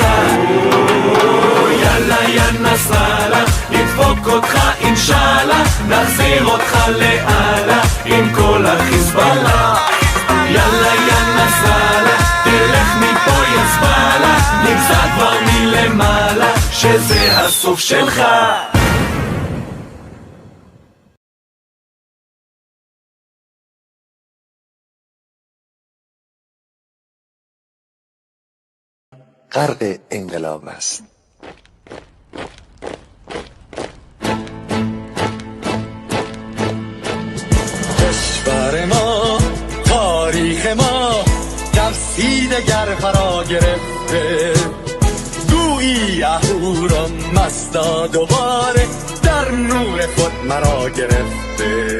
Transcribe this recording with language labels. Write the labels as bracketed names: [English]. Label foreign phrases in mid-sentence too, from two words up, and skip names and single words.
[Hebrew] יאללה יא נסראללה, נדפוק אותך אינשאללה, נחזיר אותך לאללה עם כל החיזבאללה. יאללה יא נסראללה, תלך מפה יא זבאללה, נגזר כבר מלמעלה שזה הסוף שלך. [Persian] غرق انقلاب است. کشور ما، تاریخ ما نفسی دگر فرا گرفته، گویی اهورا مستا دوباره در نور خود مرا گرفته.